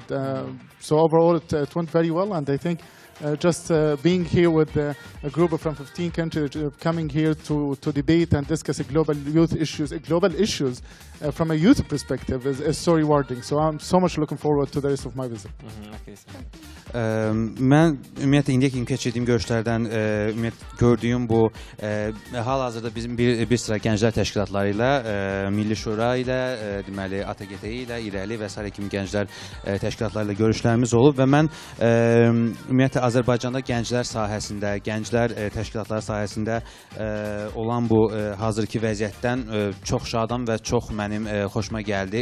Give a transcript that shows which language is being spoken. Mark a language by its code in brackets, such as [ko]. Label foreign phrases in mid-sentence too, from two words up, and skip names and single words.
[en] So overall, it went very well, and I think just being here with a group of from 15 countries coming here to debate and discuss global issues from a youth perspective is so rewarding. So I'm so much looking forward to the rest of my visit. [az] Mən ümumiyyətlə indiyə kimi keçirdiyim görüşlərdən gördüyüm bu hal-hazırda bizim bir sıra gənclər təşkilatları ilə, Milli Şura ilə, deməli ATGT ilə, İrəli və sairə kimi gənclər təşkilatları ilə görüşlərimiz olub və mən ümumiyyətlə Azərbaycanda gənclər sahəsində, gənclər təşkilatları sahəsində olan bu hazırki vəziyyətdən çox şadam və çox mənim xoşuma gəldi.